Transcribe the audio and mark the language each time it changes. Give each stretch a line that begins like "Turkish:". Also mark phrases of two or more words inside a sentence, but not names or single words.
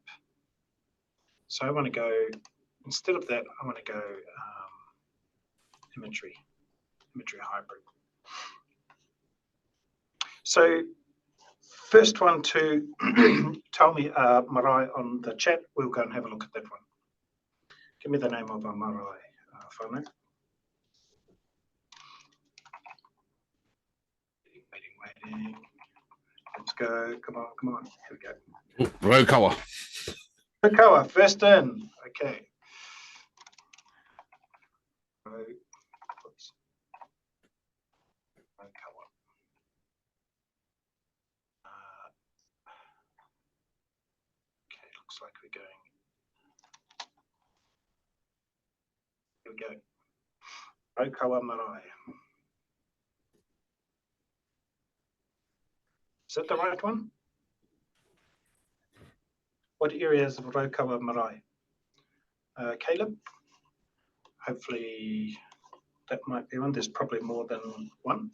English: So I want to go, instead of that, I want to go imagery hybrid. So first one to tell me marae on the chat, we'll go and have a look at that one. Give me the name of our
Māori: marae whānau.
English: Waiting. Let's go. Come on. Here we go. Raukawa. Raukawa, first in. Okay. Raukawa. Okay, looks like we're going. Here we go. Raukawa marae. Is that the right one? What areas of Raukawa marae? Caleb? Hopefully that might be one. There's probably more than one.